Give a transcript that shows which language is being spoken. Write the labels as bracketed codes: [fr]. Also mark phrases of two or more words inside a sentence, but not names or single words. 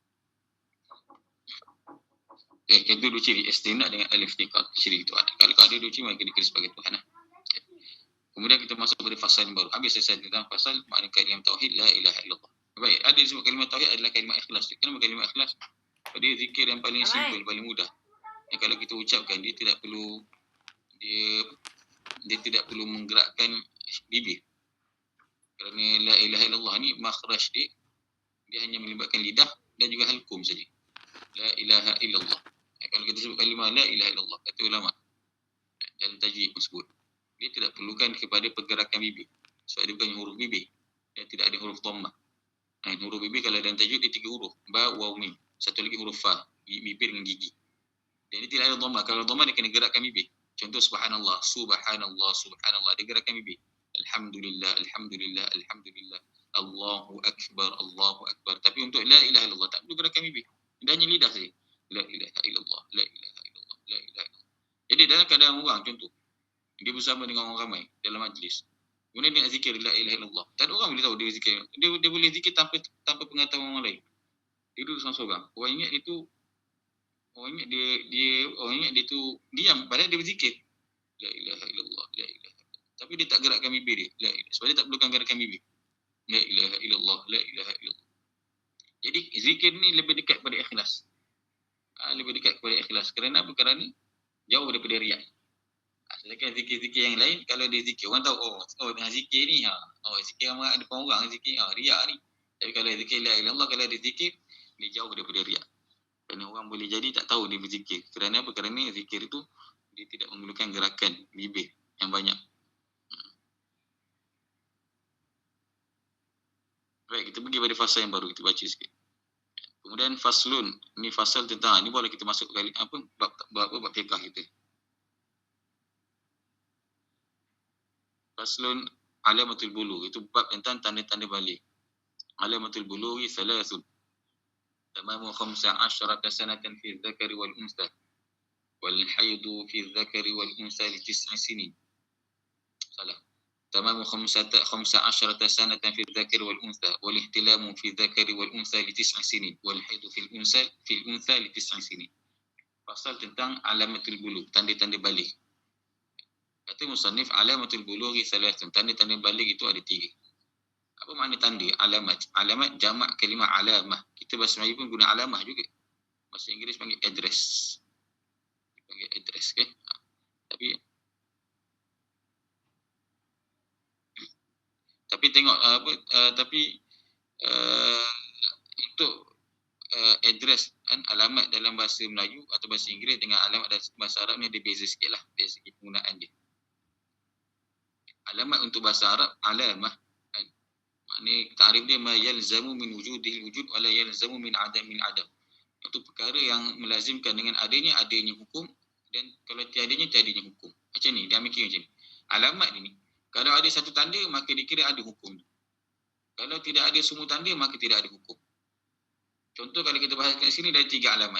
[ms] Kita dua ciri istighna dengan al-iftiqar, ciri itu ada. Kalau ada dua ciri, maka dikira sebagai Tuhan. Kemudian kita masuk pada fasal yang baru. Habis selesai tentang fasal makna kalimah tauhid [ar] لا إله إلا الله. [ms] Baik, ada disebut kalimah tauhid adalah kalimah ikhlas. Kenapa kalimah ikhlas? Dia zikir yang paling simple, paling mudah. Kalau kita ucapkan, dia tidak perlu menggerakkan bibir. Kerana [ar] لا إله إلا الله [ms] ni makhraj dia hanya melibatkan lidah dan juga halkum saja. [ar] لا إله إلا الله. [ms] Kalau kita sebut kalimah [ar] لا إله إلا الله, [ms] kata ulama dalam tajwid tersebut, dia tidak perlukan kepada pergerakan bibir. Sebab dia bukan huruf bibir. Dia tidak ada huruf dhammah. Huruf bibir kalau dalam tajwid dia 3 huruf, ba, waw, mim. Satu lagi huruf fa, bibir dengan gigi. Dan dia tidak ada dhammah. Kalau dhammah dia kena gerakkan bibir. Contoh [ar] سبحان الله سبحان الله سبحان الله, [ms] dia gerakkan bibir. [ar] الحمد لله الحمد لله الحمد لله الله أكبر الله أكبر. [ms] Tapi untuk [ar] لا إله إلا الله [ms] tak perlu gerakkan bibir. Dia hanya lidah saja. [ar] لا إله إلا الله لا إله إلا الله لا إله إلا الله. [ms] Jadi dalam keadaan orang, contoh, dia bersama dengan orang ramai dalam majlis. Kemudian dia nak zikir [ar] لا إله إلا الله. [ms] Tak ada orang boleh tahu dia zikir. Dia boleh zikir tanpa pengetahuan orang lain. Dia duduk seorang-seorang. Orang ingat dia tu diam padahal dia berzikir. [ar] لا إله إلا الله لا إله إلا الله. [ms] Tapi dia tak gerakkan bibir dia. [ar] لا إله. [ms] Sebab dia tak perlukan gerakan bibir. [ar] لا إله إلا الله لا إله إلا الله. [ms] Jadi zikir ni lebih dekat pada ikhlas. Lebih dekat kepada ikhlas. Kerana apa? Kerana jauh daripada riak. Sedangkan zikir-zikir yang lain, kalau dia zikir, orang tahu, tengah zikir ni, zikir ramai depan orang, zikir, riak ni. Tapi kalau zikir [ar] لا إله إلا الله, [ms] kalau dia zikir, dia jauh daripada riak. Kerana orang boleh jadi tak tahu dia berzikir. Kerana apa? Kerana zikir itu, dia tidak memerlukan gerakan bibir yang banyak. Baik, kita pergi pada fasa yang baru, kita baca sikit. Kemudian faslun, ni fasal tentang, ni boleh kita masuk kali bab fiqh kita. [ar] فصل علامات البلوغ, [ms] itu bab tentang tanda-tanda balik. [ar] علامات البلوغ ثلاث تمام 15 سنة في الذكر والأنثى. والحيض في الذكر والأنثى لـ 9 سنين. [ms] Salah. [ar] تمام 15 سنة في الذكر والأنثى والاحتلام في الذكر والأنثى لـ 9 سنين والحيض في الأنثى لـ 9 سنين. [ms] Pasal tentang [ar] علامات البلوغ, [ms] tanda-tanda balik. Kata musannif [ar] علامات البلوغ ثلاث, [ms] tanda-tanda balik itu ada 3. Apa makna tanda? Alamat. Alamat jamak kalimah alamah. Kita bahasa Melayu pun guna alamah juga. Bahasa Inggeris panggil address. Panggil address, okay? Tapi tengok untuk address kan, alamat dalam bahasa Melayu atau bahasa Inggeris dengan alamat dalam bahasa Arab ni ada beza sikit lah dari segi penggunaan dia. Alamat untuk bahasa Arab alamah kan? Maknanya ta'rif dia [ar] ما يلزم من وجوده الوجود ولا يلزم من العدم. [ms] Itu perkara yang melazimkan dengan adanya hukum, dan kalau tiadanya hukum. Macam ni, dia mikir macam ni. Alamat ni, kalau ada satu tanda maka dikira ada hukum. Kalau tidak ada semua tanda maka tidak ada hukum. Contoh kalau kita bahas kat sini ada 3 alamat.